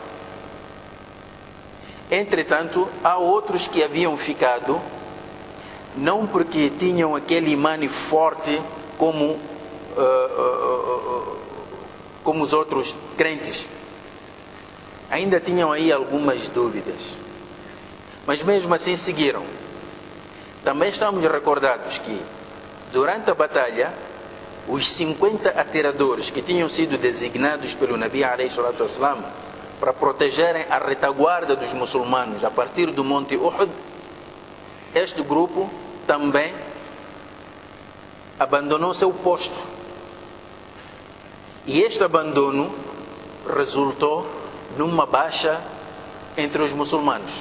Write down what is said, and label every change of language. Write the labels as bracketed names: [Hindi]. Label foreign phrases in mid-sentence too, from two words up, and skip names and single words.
[Portuguese] Entretanto, há outros que haviam ficado, não porque tinham aquele imã forte como os outros crentes. Ainda tinham aí algumas dúvidas, mas mesmo assim seguiram. Também estamos recordados que, durante a batalha, os 50 atiradores que tinham sido designados pelo Nabi [Arabic] عليه الصلاة والسلام [Portuguese] para protegerem a retaguarda dos muçulmanos a partir do Monte Uhud, este grupo também abandonou seu posto. E este abandono resultou numa baixa entre os muçulmanos.